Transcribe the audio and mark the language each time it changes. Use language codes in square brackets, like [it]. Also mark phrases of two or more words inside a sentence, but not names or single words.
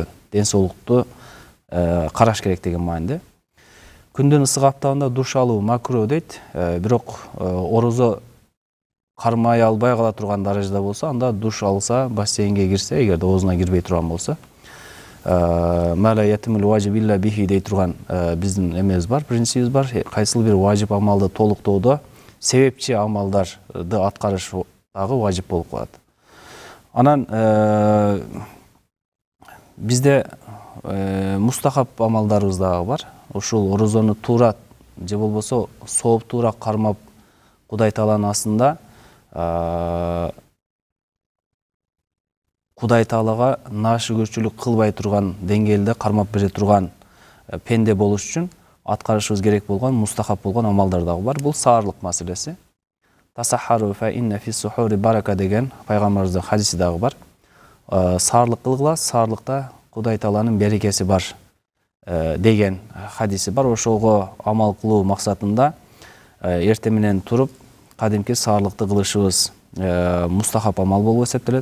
[ky] Ден соолукту караш керек деген мааниде. Күндүн ысык аптабында душ алуу макро дейт. Бирок орозо кармай албай кала турган даражада болсо, анда душ алса, бассейнге кирсе, эгерде оозуна кирбей турган болсо, [ar] ما لا يتم الواجب إلا به [ky] дей турган биздин эмебиз бар, принцибибиз бар. Кайсыл бир важип амалды толуктоодо себепчи амалдарды аткарыш дагы важип болуп калат. Анан бизде мустахаб амалдарыбыз дагы бар. Ушул орозону туура же болбосо сооптуураак кармап Кудай Тааланын астында Кудай Таалага наашүгүрчүлүк кылбай турган деңгээлде кармап бере турган пенде болуш үчүн аткарышыбыз керек болгон мустахаб болгон амалдар дагы бар. Бул саарлык маселеси. [ar] تسحروا فإن في السحور بركة [ky] деген пайгамбарыбыздын хадиси дагы бар. Саарлык кылгыла, саарлыкта Кудай Тааланын берекеси бар деген хадиси бар. Ошого амал кылуу максатында эртең менен туруп кадимки саарлыкты кылышыбыз мустахаб амал болуп эсептелет.